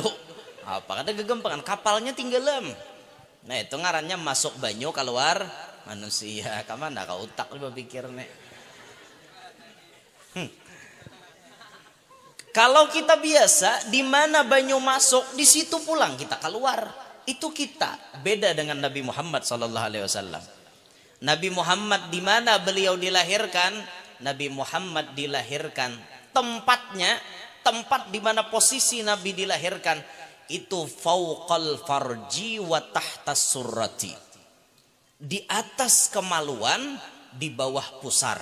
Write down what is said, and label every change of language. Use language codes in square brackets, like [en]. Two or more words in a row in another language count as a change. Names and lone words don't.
[bjn] Apa kata gegempangan kapalnya tinggalam. Nah itu ngarannya masuk banyu keluar manusia. Kamana kau utak lu berpikir nih. Kalau kita biasa di mana banyu masuk di situ pulang kita keluar. Itu kita beda dengan Nabi Muhammad [ar] صلى الله عليه وسلم. [bjn] Nabi Muhammad di mana beliau dilahirkan? Nabi Muhammad dilahirkan tempatnya, tempat di mana posisi Nabi dilahirkan itu [ar] فوق الفرج وتحت السرة. [bjn] Di atas kemaluan, di bawah pusar.